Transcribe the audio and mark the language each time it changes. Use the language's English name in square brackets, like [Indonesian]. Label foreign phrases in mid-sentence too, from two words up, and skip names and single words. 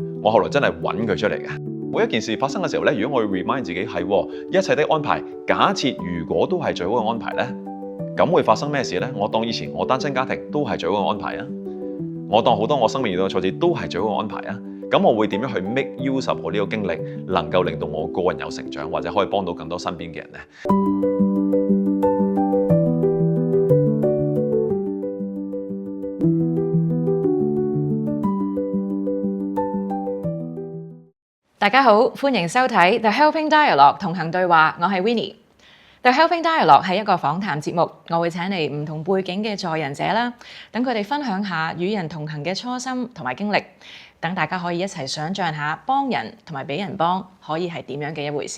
[Cantonese] 我後來真係揾佢出嚟嘅。每一件事發生嘅時候咧，如果我要 remind 自己係一切的安排，假設如果都係最好嘅安排咧，咁會發生咩事咧？我當以前我單親家庭都係最好嘅安排啊！我當好多我生命遇到嘅挫折都係最好嘅安排啊！咁我會點樣去 [English] make use of [Cantonese] 我呢個經歷，能夠令到我個人有成長，或者可以幫到更多身邊嘅人呢？大家好，歡迎收睇 The Helping Dialogue 同行對話，我係 Winnie。The Helping Dialogue 係一個訪談節目，我會請嚟唔同背景嘅助人者啦，等佢哋分享下與人同行嘅初心同埋經歷，等大家可以一齊想像下幫人同埋俾人幫可以係點樣嘅一回事。